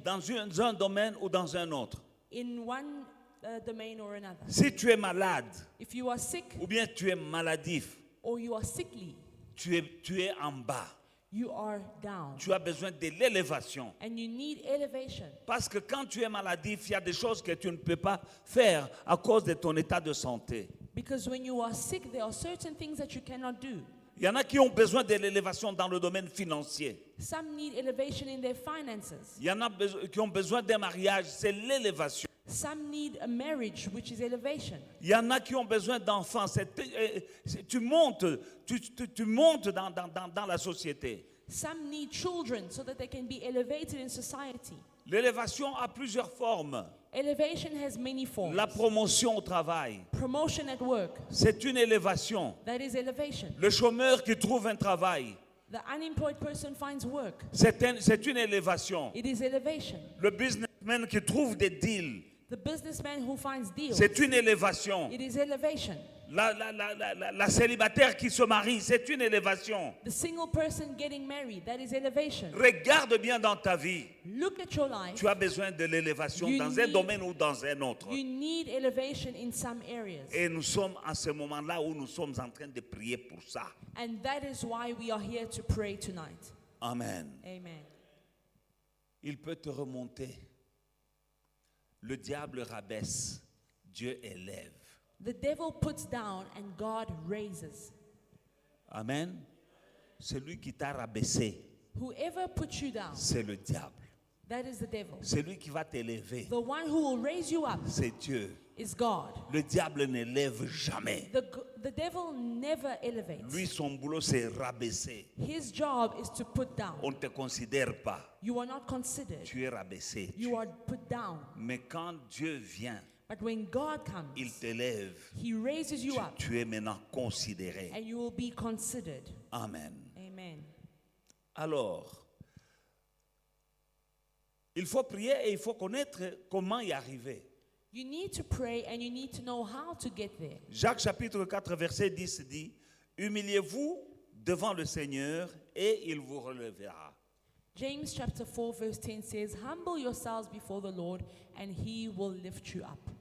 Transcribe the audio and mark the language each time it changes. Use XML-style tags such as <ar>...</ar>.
<fr>dans un domaine ou dans un autre.</fr> <en>in one domain or another.</en> <fr>Si tu es malade</fr> <en>If you are sick</en> <fr>ou bien tu es maladif,</fr> <en>or you are sickly,</en> <fr>tu es en bas.</fr> <en>you are down,</en> <fr>Tu as besoin de l'élévation.</fr> <en>and you need elevation.</en> <fr>Parce que quand tu es maladif, il y a des choses que tu ne peux pas faire à cause de ton état de santé.</fr> <en>Because when you are sick, there are certain things that you cannot do.</en> <fr>Il y en a qui ont besoin de l'élévation dans le domaine financier.</fr> <en>Some need elevation in their finances.</en> <fr>Il y en a qui ont besoin d'un mariage, c'est l'élévation.</fr> <en>Some need a marriage, which is elevation.</en> <fr>Il y en a qui ont besoin d'enfants. Tu montes, tu montes dans la société.</fr> <en>Some need children so that they can be elevated in society.</en> <fr>L'élévation a plusieurs formes.</fr> <en>Elevation has many forms.</en> <fr>La promotion au travail,</fr> <en>Promotion at work,</en> <fr>c'est une élévation.</fr> <en>that is elevation.</en> <fr>Le chômeur qui trouve un travail,</fr> <en>The unemployed person finds work.</en> <fr>c'est une élévation.</fr> <en>It is elevation.</en> <fr>Le businessman qui trouve des deals,</fr> <en>The businessman who finds deals.</en> <fr>c'est une élévation.</fr> <en>It is elevation.</en> <fr>La célibataire qui se marie, c'est une élévation.</fr> <en>The single person getting married, that is elevation.</en> <fr>Regarde bien dans ta vie.</fr> <en>Look at your life.</en> <fr>Tu as besoin de l'élévation</fr> <en>You</en> <fr>dans un</fr> <en>need-</en> <fr>domaine ou dans un autre.</fr> <en>You need elevation in some areas.</en> <fr>Et nous sommes à ce moment-là où nous sommes en train de prier pour ça.</fr> <en>And that is why we are here to pray tonight.</en> <fr>Amen.</fr> <en>Amen.</en> <fr>Il peut te remonter. Le diable rabaisse, Dieu élève.</fr> <en>The devil puts down and God raises.</en> <fr>Amen. Celui qui t'a rabaissé,</fr> <en>Whoever puts you down,</en> <fr>c'est le diable.</fr> <en>that is the devil.</en> <fr>Celui qui va t'élever,</fr> <en>The one who will raise you up</en> <fr>c'est Dieu.</fr> <en>is God.</en> <fr>Le diable n'élève jamais.</fr> <en>The devil never elevates.</en> <fr>Lui, son boulot, c'est rabaisser.</fr> <en>His job is to put down.</en> <fr>On ne te considère pas.</fr> <en>You are not considered.</en> <fr>Tu es rabaissé.</fr> <en>You are put down.</en> <fr>Mais quand Dieu vient,</fr> <en>But when God</en> <fr>il</fr> <en>comes,</en> <fr>t'élève.</fr> <en>He raises you up</en> <fr>Tu es maintenant considéré.</fr> <en>and you will be considered.</en> <fr>Amen.</fr> <en>Amen.</en> <fr>Alors, il faut prier et il faut connaître comment y arriver.</fr> <en>You need to pray and you need to know how to get there.</en> <fr>Jacques chapitre 4 verset 10 dit, humiliez-vous devant le Seigneur et il vous relèvera.</fr> <en>James chapter 4 verse 10 says, "Humble yourselves before the Lord, and he will lift you up."</en>